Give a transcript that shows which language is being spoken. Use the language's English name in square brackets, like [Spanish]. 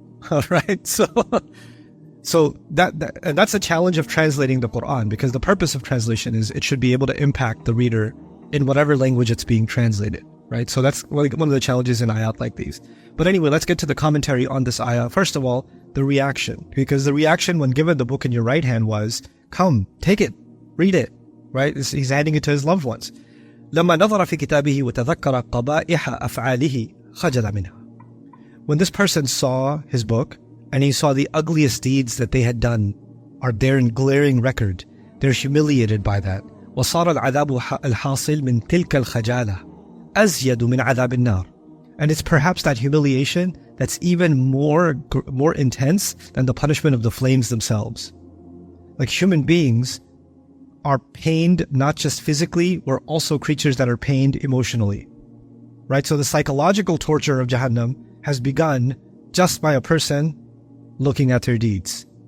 [English] All right, so that's a challenge of translating the Quran, because the purpose of translation is it should be able to impact the reader in whatever language it's being translated, right? So that's one of the challenges in ayat like these. But anyway, let's get to the commentary on this ayah. First of all, the reaction, because the reaction when given the book in your right hand was, come, take it, read it, right? He's handing it to his loved ones. [Arabic] لما نظر في كتابه وتذكر قبائح أفعاله خجل منها. [English] When this person saw his book and he saw the ugliest deeds that they had done are there in glaring record, they're humiliated by that. [Arabic] وصار العذاب الحاصل من تلك الخجالة أزيد من عذاب النار. [English] And it's perhaps that humiliation that's even more intense than the punishment of the flames themselves. Like human beings are pained not just physically, we're also creatures that are pained emotionally. Right? So the psychological torture of Jahannam has begun just by a person looking at their deeds.